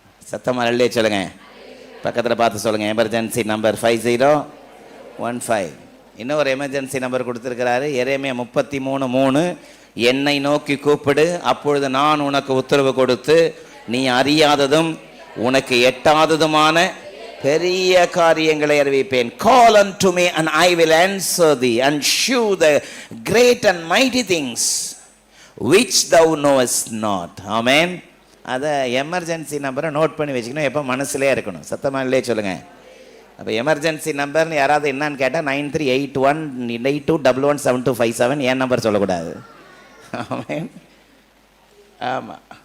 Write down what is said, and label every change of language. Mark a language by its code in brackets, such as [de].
[ta] சத்தமாக ஹல்லே சொல்லுங்கள். பக்கத்தில் பார்த்து சொல்லுங்கள். Emergency number 5015. இன்னும் ஒரு எமர்ஜென்சி நம்பர் கொடுத்துருக்கிறாரு. எரேமியா 33:3. என்னை நோக்கி கூப்பிடு, அப்பொழுது நான் உனக்கு உத்தரவு கொடுத்து நீ அறியாததும் உனக்கு எட்டாததுமான பெரிய காரியங்களை அறிவிப்பேன். [en] Call unto me and I will answer thee and shew the great and mighty things which thou knowest not. Amen. [ta] அதை எமர்ஜென்சி நம்பரை நோட் பண்ணி வச்சுக்கணும். எப்போ மனசுலே இருக்கணும். சத்தமாக இல்லையே சொல்லுங்கள். அப்போ எமர்ஜென்சி நம்பர்னு யாராவது என்னன்னு கேட்டால் 938182117257 என் நம்பர் சொல்லக்கூடாது. ஆமேன். ஆமாம்.